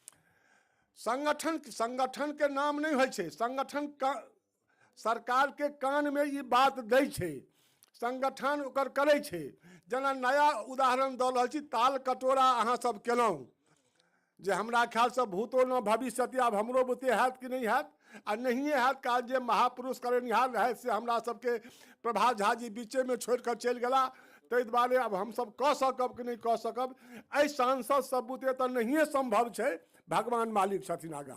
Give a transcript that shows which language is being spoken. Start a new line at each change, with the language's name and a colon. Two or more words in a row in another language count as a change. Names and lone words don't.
Maithili: संगठन के नाम नहीं होइ छै, संगठन का सरकार के कान में ये बात दै छै, संगठन ओकर करे छै। जेना नया उदाहरण दऽ रहल छी, ताल कटोरा अहाँ सब केलहुँ, जे हमरा ख्याल से
Sanskrit: भूतो न भविष्यति,
Maithili: आब हमरो बुते हैत कि नहीं हैत, आ नहिए हैत। काज जे महापुरुष करनिहार रहै से हमरा सबके प्रभात झा जी बीचे में छोड़ कर चलि गेला, ताहि दुआरे अब हम सब कऽ सकब कि नहीं कऽ सकब, एहि सांसद सब बुते तऽ नहिए संभव छै, भगवान मालिक छथिन आगा।